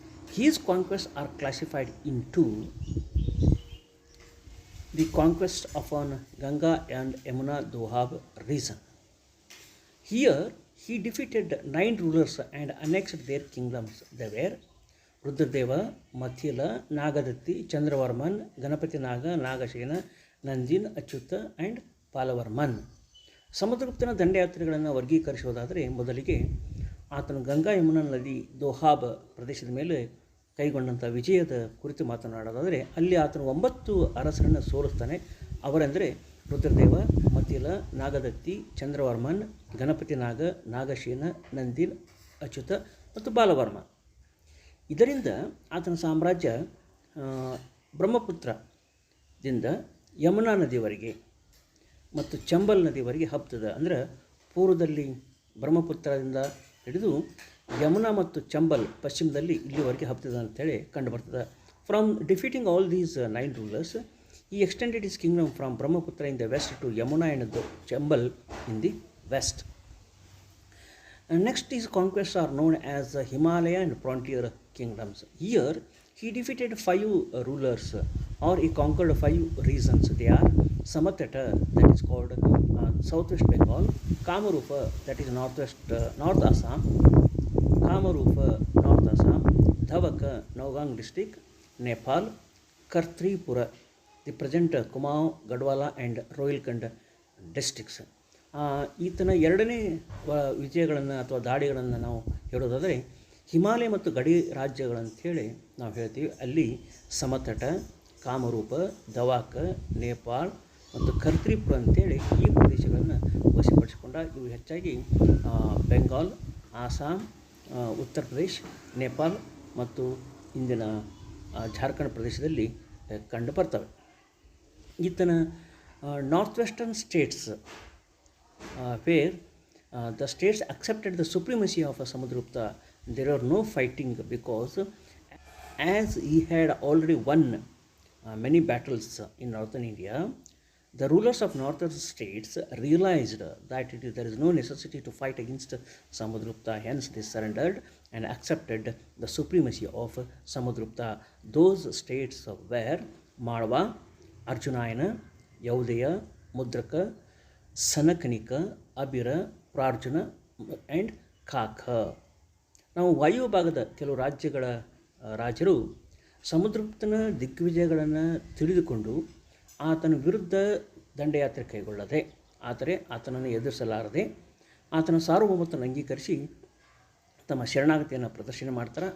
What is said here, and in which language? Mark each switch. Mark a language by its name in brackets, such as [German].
[English] His conquests are classified into the conquest upon Ganga and Yamuna Doab region. Here he defeated 9 rulers and annexed their kingdoms. They were Rudradeva, Mathila, Nagadatti, Chandravarman, Ganapati Naga, Nagasena, Nandin, Achyuta and Palavarman. [Kannada] ಸಮುದ್ರಗುಪ್ತನ ದಂಡಯಾತ್ರೆಗಳನ್ನು ವರ್ಗೀಕರಿಸುವುದಾದರೆ ಮೊದಲಿಗೆ ಆತನು ಗಂಗಾ ಯಮುನಾ ನದಿ ದೋಹಾಬ್ ಪ್ರದೇಶದ ಮೇಲೆ ಕೈಗೊಂಡಂಥ ವಿಜಯದ ಕುರಿತು ಮಾತನಾಡೋದಾದರೆ ಅಲ್ಲಿ ಆತನು 9 ಅರಸರನ್ನು ಸೋಲಿಸ್ತಾನೆ. ಅವರೆಂದರೆ ರುದ್ರದೇವ, ಮತಿಲ, ನಾಗದತ್ತಿ, ಚಂದ್ರವರ್ಮನ್, ಗಣಪತಿ ನಾಗ, ನಾಗಶೇನ, ನಂದಿನ್, ಅಚ್ಯುತ ಮತ್ತು ಬಾಲವರ್ಮ. ಇದರಿಂದ ಆತನ ಸಾಮ್ರಾಜ್ಯ ಬ್ರಹ್ಮಪುತ್ರದಿಂದ ಯಮುನಾ ನದಿವರೆಗೆ ಮತ್ತು ಚಂಬಲ್ ನದಿವರೆಗೆ ಹಬ್ತದೆ. ಅಂದರೆ ಪೂರ್ವದಲ್ಲಿ ಬ್ರಹ್ಮಪುತ್ರದಿಂದ ಹಿಡಿದು ಯಮುನಾ ಮತ್ತು ಚಂಬಲ್ ಪಶ್ಚಿಮದಲ್ಲಿ ಇಲ್ಲಿವರೆಗೆ ಹಬ್ತದೆ ಅಂತೇಳಿ ಕಂಡುಬರ್ತದೆ. [English] From defeating all these 9 rulers, he extended his kingdom from Brahmaputra in the west to Yamuna and Chambal in the west. Next, his conquests are known as the Himalaya and frontier kingdoms. Here, he defeated 5 rulers, or he conquered 5 regions. They are Samatata, that is called southwest Bengal, Kamarupa, that is north Assam, Kamarupa, north Assam, Dhavaka, Nowgang district, Nepal, Kartripura, the present Kumaon, Gadwala and Rohilkhand districts. [Kannada] ಈತನ ಎರಡನೇ ವಿಜಯಗಳನ್ನು ಅಥವಾ ದಾಳಿಗಳನ್ನು ನಾವು ಹೇಳೋದಾದರೆ ಹಿಮಾಲಯ ಮತ್ತು ಗಡಿ ರಾಜ್ಯಗಳಂಥೇಳಿ ನಾವು ಹೇಳ್ತೀವಿ. ಅಲ್ಲಿ ಸಮತಟ, ಕಾಮರೂಪ, ದವಾಕ, ನೇಪಾಳ್ ಮತ್ತು ಖರ್ತ್ರಿಪುರ ಅಂತೇಳಿ ಈ ಪ್ರದೇಶಗಳನ್ನು ವಶಪಡಿಸಿಕೊಂಡ. ಇವು ಹೆಚ್ಚಾಗಿ ಬೆಂಗಾಲ್, ಆಸಾಂ, ಉತ್ತರ ಪ್ರದೇಶ್, ನೇಪಾಳ್ ಮತ್ತು ಇಂದಿನ ಜಾರ್ಖಂಡ್ ಪ್ರದೇಶದಲ್ಲಿ ಕಂಡು ಬರ್ತವೆ. ಈತನ [English] North western states where the states accepted the supremacy of Samudragupta, there were no fighting because as he had already won many battles in northern India, the rulers of northern states realized that there is no necessity to fight against Samudragupta. Hence they surrendered and accepted the supremacy of Samudragupta. Those states were Malwa, Arjunayana, Yaudaya, Mudraka, Sanakanika, Abhira, Prarjuna and Kaka. [Kannada] ನಾವು ವಾಯು ಭಾಗದ ಕೆಲವು ರಾಜರು ಸಮುದ್ರಗುಪ್ತನ ದಿಗ್ವಿಜಯಗಳನ್ನು ತಿಳಿದುಕೊಂಡು ಆತನ ವಿರುದ್ಧ ದಂಡಯಾತ್ರೆ ಕೈಗೊಳ್ಳದೆ, ಆದರೆ ಆತನನ್ನು ಎದುರಿಸಲಾರದೆ ಆತನ ಸಾರ್ವಭೌಮತ್ವವನ್ನು ಅಂಗೀಕರಿಸಿ ತಮ್ಮ ಶರಣಾಗತಿಯನ್ನು ಪ್ರದರ್ಶನ ಮಾಡ್ತಾರೆ.